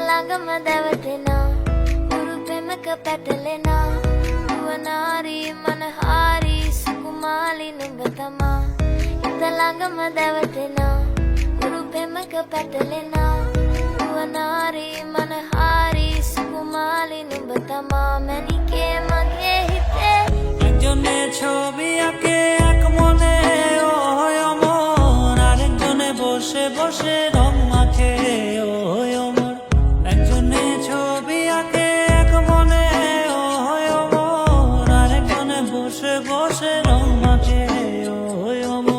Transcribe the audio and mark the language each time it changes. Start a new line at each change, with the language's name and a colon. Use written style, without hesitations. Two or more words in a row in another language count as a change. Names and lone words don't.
Sinhala: ළඟම දැවටෙනා උරු පෙමක පැටලෙනා නුවනාරි මනහාරි සුකුමාලි නුඹ තමා හිත ළඟම දැවටෙනා උරු පෙමක පැටලෙනා නුවනාරි මනහාරි සුකුමාලි නුඹ තමා මැනිකේ මගේ හිතේ
Bangla: একজনের ছবি আঁকে এক মনে ওই অমর, আরেকজনে বসে বসে রং মাখে ওই অমর। একজনের ছবি আঁকে এক মনে ওই অমর, আরেকজনে বসে বসে রং মাখে ওই অমর।